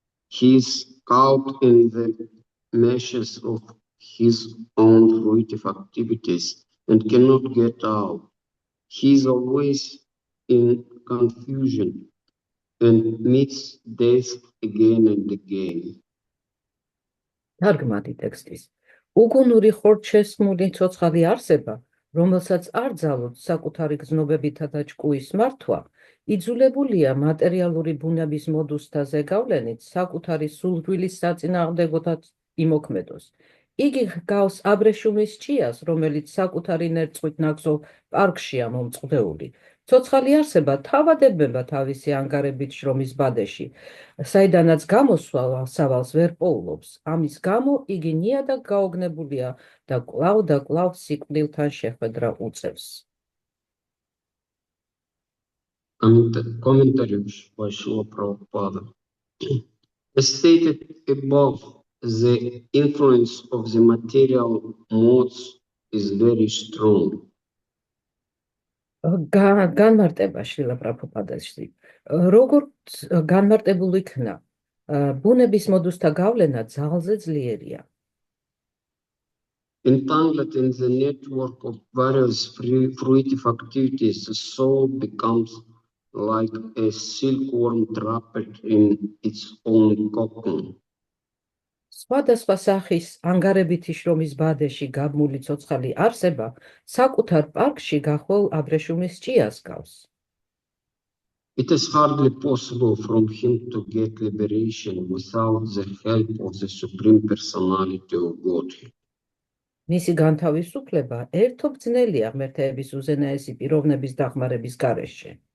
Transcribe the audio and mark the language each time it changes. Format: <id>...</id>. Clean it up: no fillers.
<en>He is caught in the meshes of his own fruitive activities and cannot get out. He is always in confusion and meets death again and again.</en> <ka>თარგმანი ტექსტის. უგუნური ხორჩესმული ცოცხალი არსება, რომელსაც არ ძალოთ საკუთარი გრძნობებითა და ჭკუის მართვა, იძულებულია მატერიალური ბუნების მოდუსთა ზეგავლენით საკუთარი სულთვილის საწინააღმდეგოდაც იმოქმედოს. იგი ჰგავს აბრეშუმის ჭიას, რომელიც საკუთარი ნერწყვით ნაგზო პარკშია მომწყდეული. ცოცხალი არსება თავადებება თავისი ანგარებით შრომის ბადეში, საიდანაც გამოსავალს ვერ პოულობს. ამის გამო იგი ნიადაგ გაოგნებულია და კვლავ სიკვდილთან შეხვედრა უწევს.</ka> <en>Commentaries by Srila Prabhupada. As stated above, the influence of the material modes is very strong.</en> <ka>განმარტება შრილა პრაბჰუპადაში. როგორც განმარტებულ იქნა, ბუნების მოდუსთა გავლენა ძალზე ძლიერია.</ka> <en>Entangled in the network of various fruitive activities, the soul becomes like a silkworm trapped in its own cocoon.</en> <ka>სხვადასხვა სახის ანგარებითი შრომის ბადეში გაბმული ცოცხალი არსება საკუთარ პარკში გახვეულ აბრეშუმის ჭიას გავს.</ka> <en>It is hardly possible for him to get liberation without the help of the Supreme Personality of Godhead.</en> <ka>მისი განთავისუფლება ერთობ ძნელია ღმერთების უზენაესი პიროვნების დახმარების გარეშე.</ka>